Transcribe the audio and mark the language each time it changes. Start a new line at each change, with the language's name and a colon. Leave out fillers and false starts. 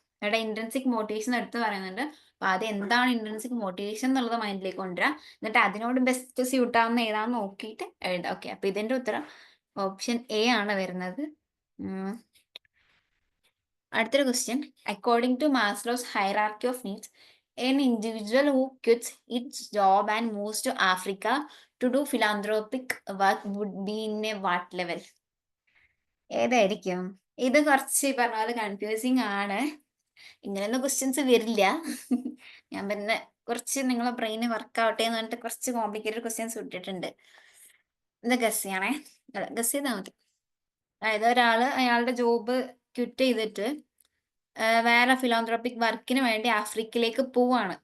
Malayalam: ഇവിടെ intrinsic motivation എടുത്ത് പറയുന്നുണ്ട്. അപ്പൊ അത് എന്താണ് ഇൻട്രിൻസിക് മോട്ടിവേഷൻ എന്നുള്ളത് മൈൻഡിലേക്ക് കൊണ്ടുവരാം. എന്നിട്ട് അതിനോട് ബെസ്റ്റ് സ്യൂട്ട് ആവുന്ന ഏതാന്ന് നോക്കിയിട്ട് എഴുതാം. ഓക്കെ, അപ്പൊ ഇതിന്റെ ഉത്തരം ഓപ്ഷൻ എ ആണ് വരുന്നത്. അടുത്തൊരു question,
English: According to Maslow's hierarchy of needs, an individual who quits its job and moves to Africa to do philanthropic work would be in a what level?
Malayalam: ഏതായിരിക്കും? ഇത് കുറച്ച് ഈ പറഞ്ഞ പോലെ കൺഫ്യൂസിങ് ആണ്. ഇങ്ങനെയൊന്നും ക്വസ്റ്റ്യൻസ് വരില്ല. ഞാൻ പിന്നെ കുറച്ച് നിങ്ങളെ ബ്രെയിന് വർക്ക് ആവട്ടെ എന്ന് പറഞ്ഞിട്ട് കുറച്ച് കോംപ്ലിക്കേറ്റഡ് ക്വസ്റ്റ്യൻസ് വിട്ടിട്ടുണ്ട്. ഇത് ഗസ് ചെയ്യണേ. അല്ല, ഗസ് ചെയ്താൽ മതി. അതായത് ഒരാള് അയാളുടെ ജോബ് ക്വിറ്റ് ചെയ്തിട്ട് വേറെ ഫിലാന്ത്രോപ്പിക് വർക്കിന് വേണ്ടി ആഫ്രിക്കയിലേക്ക് പോവാണ്.